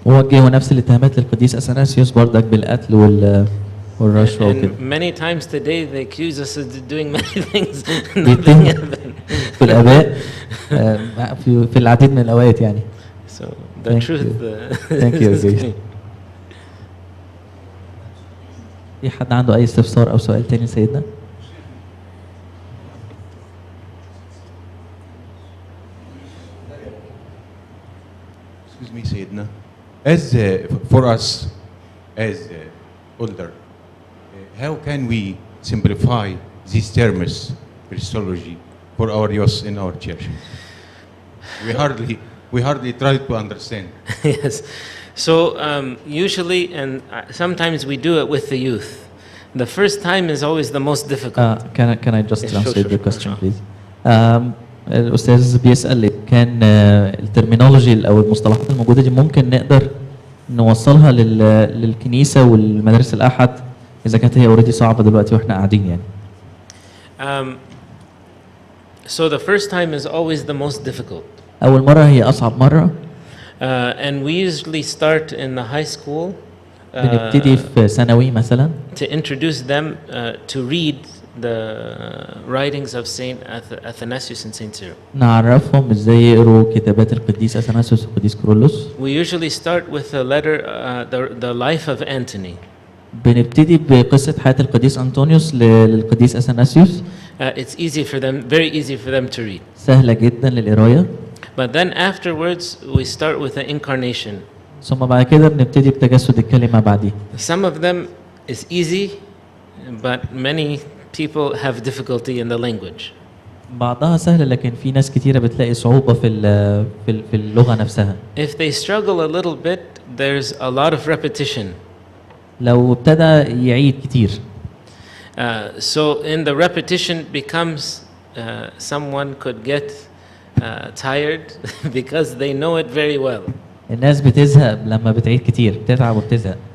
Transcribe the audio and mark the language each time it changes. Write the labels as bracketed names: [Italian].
[Arabic] ووجهوا نفس الاتهامات للقديس أثناسيوس برضك بالقتل والرشوة وكده. [English] And many times today they accuse us of doing many things. Nothing happened. [Arabic] في الآباء في العديد من الأوقات يعني. [English] So the truth. Thank you. [Arabic] في حد عنده أي استفسار أو سؤال تاني سيدنا؟ [English] Excuse me, Sayyidina. As for us, as older, how can we simplify these terms, Christology, for our youth in our church? We hardly try to understand. Yes. So usually, and sometimes we do it with the youth. The first time is always the most difficult. Can I just Yes, translate sure. the question, please? [Arabic] الأستاذ بيسأل كان الترمينولوجي أو المصطلحات الموجودة دي ممكن نقدر نوصلها للكنيسة والمدارس الأحد إذا كانت هي اوريدي صعبة دلوقتي وإحنا قاعدين يعني. [English] So the first time is always the most difficult. [Arabic] أول مرة هي أصعب مرة. [English] And we usually start in the high school. [Arabic] بنبتدي في ثانوي مثلا. [English] To introduce them to read the writings of Saint Athanasius and Saint Cyril. [Arabic] نعرفهم ازاي يقروا كتابات القديس أثناسيوس والقديس كيرلس. [English] We usually start with a letter, the life of Antony. [Arabic] بنبتدي بقصة حياة القديس أنطونيوس للقديس أثناسيوس. [English] It's easy for them, very easy for them to read. [Arabic] سهلة جدا للقراية. [English] But then afterwards we start with the incarnation. [Arabic] ثم بعد كده بنبتدي بتجسد الكلمة بعديه. [English] Some of them is easy, but many people have difficulty in the language. [Arabic] بعضها سهل لكن في ناس كتيرة بتلاقي صعوبة في اللغة نفسها. [English] If they struggle a little bit, there's a lot of repetition. [Arabic] لو ابتدى يعيد كتير. [English] So in the repetition becomes someone could get tired because they know it very well. [Arabic] الناس بتزهق لما بتعيد كتير، بتتعب وبتزهق.